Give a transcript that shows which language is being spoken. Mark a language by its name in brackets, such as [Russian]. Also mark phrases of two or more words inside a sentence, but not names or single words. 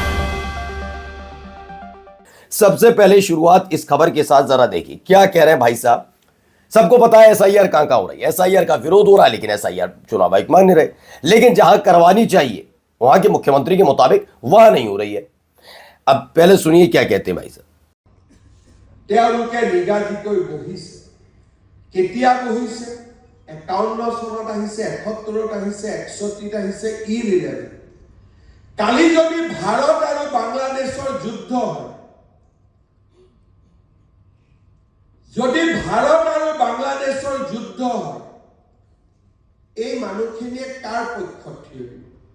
[Hindi] सबसे पहले शुरुआत इस खबर के साथ जरा देखिए क्या कह रहे हैं भाई साहब। सबको पता है एसआईआर कहां हो रही है, एसआईआर का विरोध हो रहा है, लेकिन एसआईआर चुनाव आयुक्त मान नहीं रहे। लेकिन जहां करवानी चाहिए वहां के मुख्यमंत्री के मुताबिक वहां नहीं हो रही है। अब पहले सुनिए क्या कहते हैं भाई साहब। [Assamese] তেওঁলোকে নিগাজিকৈ বহিছে, কেতিয়া বহিছে? 51 চনত আহিছে, 71ত আহিছে, 61ত আহিছে, ইৰিলেভেন্ট। কালি যদি ভাৰত আৰু বাংলাদেশৰ যুদ্ধ হয়, যদি ভাৰত আৰু বাংলাদেশৰ যুদ্ধ হয়, এই মানুহখিনিয়ে কাৰ পক্ষত থিয় দিব?